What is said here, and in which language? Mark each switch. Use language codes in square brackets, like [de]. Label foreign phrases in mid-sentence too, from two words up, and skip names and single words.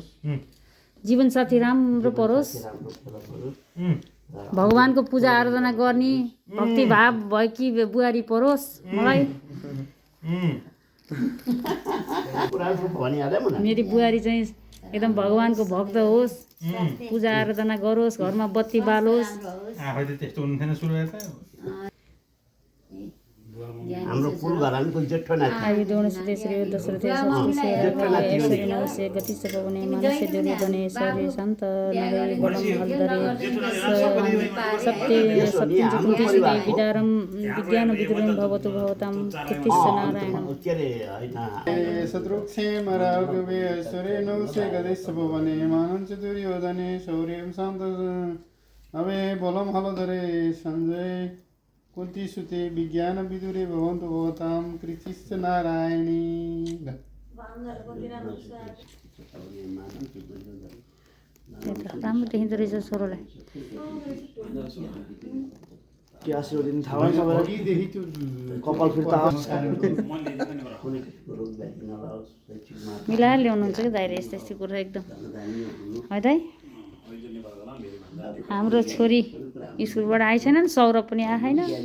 [ne] जीवनसाथी राम्रो परोस् भगवानको पूजा आराधना गर्ने भक्तिभाव भएकी बुहारी परोस् मलाई मेरी बुहारी चाहिँ एकदम भगवानको भक्त होस् पूजा आराधना गरोस् घरमा बत्ती बालोस् हाम्रो फुल घरानको जेठो नाति [sa] आयु दोणसिते श्री दशरथे ऐश्वर्य नवस्य गतिश्च पवने मनस्य दुर्योधने शौर्य शान्त नरे बलं हल्दरे सत्य सत्यञ्चकुन्तिसुते विदारं विज्ञान विदुरं भवतु भवतां कीर्तिश्च नारायणम् [ne] के अरे होइन [sa] शत्रुक्षेम राघवे ऐश्वर्य नवस्य गतिश्च पवने मनस्य दुर्योधने शौर्यं शान्त नरे बलं हल्दरे सञ्जय कुन्तिसुते विज्ञान विदुरे भवन्तु भवतां कीर्तिश्च नारायणी [ne] राम्रो देखिँदो रहेछ छोरोलाई के आशीर्वाद दिनु थाहा भएन सबैलाई कपाल फिर्ता आओस् मिलाएर ल्याउनुहुन्छ कि दाइरे यस्तो यस्तो कुरा एकदम है दाइ हाम्रो छोरी स्कुलबाट आइ छैन नि सौरभ पनि आएको छैन